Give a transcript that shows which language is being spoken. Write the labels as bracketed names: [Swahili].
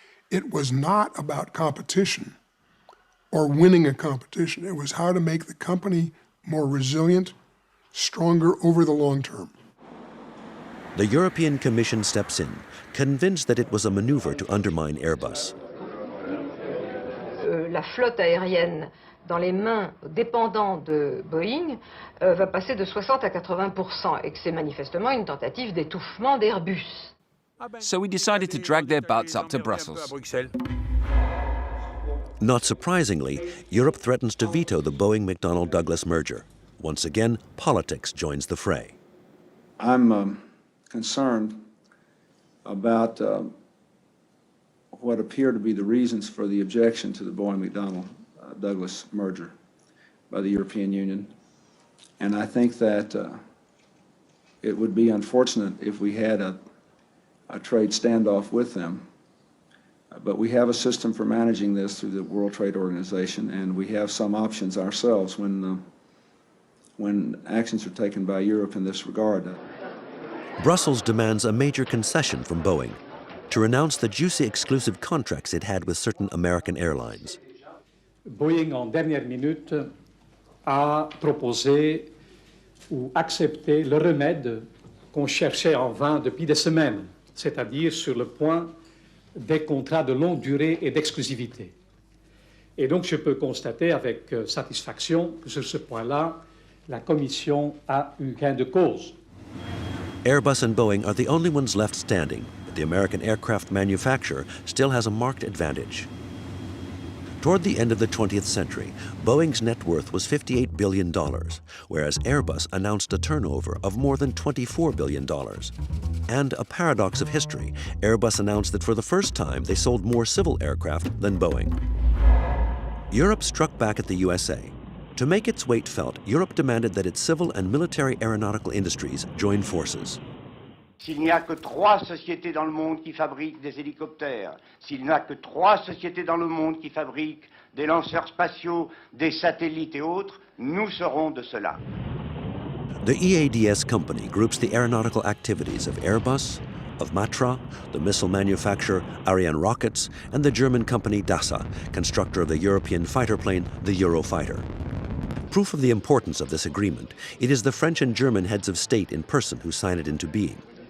[English] It was not about competition or winning a competition. It was how to make the company more resilient, stronger over the long term. The European Commission steps in, convinced that it was a maneuver to undermine Airbus. [French] La flotte aérienne dans les mains dépendants de Boeing va passer de 60 à 80% et que c'est manifestement une tentative d'étouffement d'Airbus. [English] So we decided to drag their butts up to Brussels. Not surprisingly, Europe threatens to veto the Boeing-McDonnell Douglas merger. Once again, politics joins the fray. I'm concerned about what appear to be the reasons for the objection to the Boeing-McDonnell Douglas merger. by the European Union. And I think that it would be unfortunate if we had a trade standoff with them. But we have a system for managing this through the World Trade Organization, and we have some options ourselves when actions are taken by Europe in this regard. Brussels demands a major concession from Boeing to renounce the juicy exclusive contracts it had with certain American airlines. [French] Boeing, en dernière minute, a proposé ou accepté le remède qu'on cherchait en vain depuis des semaines, c'est-à-dire sur le point des contrats de longue durée et d'exclusivité. Et donc je peux constater avec satisfaction que sur ce point-là, la Commission a eu gain de cause. [English] Airbus and Boeing are the only ones left standing, but the American aircraft manufacturer still has a marked advantage. Toward the end of the 20th century, Boeing's net worth was $58 billion, whereas Airbus announced a turnover of more than $24 billion. And a paradox of history, Airbus announced that for the first time they sold more civil aircraft than Boeing. Europe struck back at the USA. To make its weight felt, Europe demanded that its civil and military aeronautical industries join forces. [French] S'il n'y a que 3 sociétés dans le monde qui fabriquent des hélicoptères, s'il n'y a que 3 sociétés dans le monde qui fabriquent des lanceurs spatiaux, des satellites et autres, nous serons de cela. [English] The EADS company groups the aeronautical activities of Airbus, of Matra, the missile manufacturer Ariane Rockets, and the German company DASA, constructor of the European fighter plane, the Eurofighter. Proof of the importance of this agreement, it is the French and German heads of state in person who sign it into being.